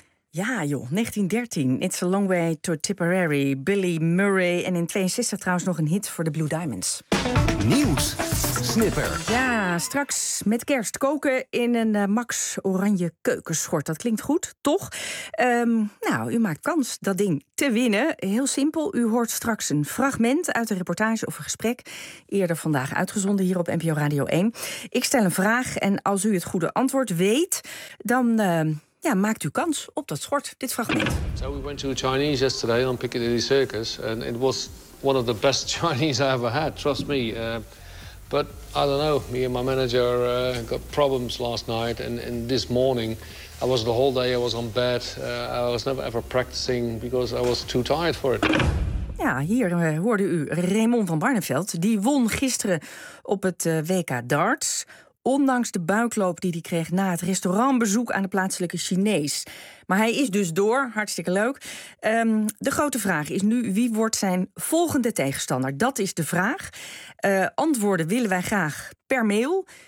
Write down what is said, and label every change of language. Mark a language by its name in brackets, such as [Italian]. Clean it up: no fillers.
[Dutch] Ja joh, 1913, It's a Long Way to Tipperary, Billy Murray. En in 62 trouwens nog een hit voor de Blue Diamonds. Nieuws, Snipper. Ja, straks met kerst koken in een Max Oranje keukenschort. Dat klinkt goed, toch? Nou, u maakt kans dat ding te winnen. Heel simpel, u hoort straks een fragment uit een reportage of een gesprek, eerder vandaag uitgezonden hier op NPO Radio 1. Ik stel een vraag en als u het goede antwoord weet, dan ja, maakt u kans op dat schort, dit fragment. [English] So we went to the Chinese yesterday on Piccadilly Circus and it was one of the best Chinese I ever had, trust me. But I don't know, me and my manager got problems last night and this morning I was the whole day, I was on bed. I was never ever practicing because I was too tired for it. [Dutch] Ja, hier hoorde u Raymond van Barneveld. Die won gisteren op het WK darts. Ondanks de buikloop die hij kreeg na het restaurantbezoek aan de plaatselijke Chinees. Maar hij is dus door, hartstikke leuk. De grote vraag is nu, wie wordt zijn volgende tegenstander? Dat is de vraag. Antwoorden willen wij graag per mail